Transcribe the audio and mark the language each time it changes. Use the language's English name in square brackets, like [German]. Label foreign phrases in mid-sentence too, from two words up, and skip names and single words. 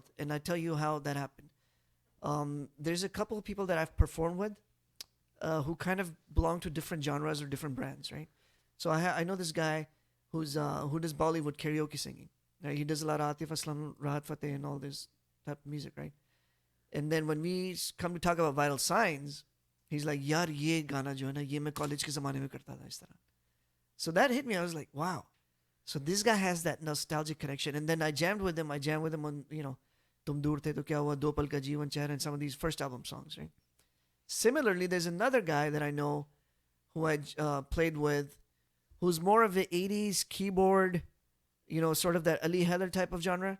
[English] And I tell you how that happened. There's a couple of people that I've performed with who kind of belong to different genres or different brands, right? So I know this guy who does Bollywood karaoke singing. Right? He does a lot of Atif Aslam, Rahat Fateh, and all this type of music, right? And then when we come to talk about Vital Signs, he's like, "Yaar, [Urdu] یہ گانا جو ہے نا، یہ میں کالج کے زمانے میں کرتا تھا اس طرح." [English] So that hit me. I was like, wow. So this guy has that nostalgic connection. And then I jammed with him. On, Tum Dur The To Kya Hua, Do Pal Ka Jeewan Chehra, and some of these first album songs, right? Similarly, there's another guy that I know who I played with, who's more of the 80s keyboard, sort of that Ali Heather type of genre.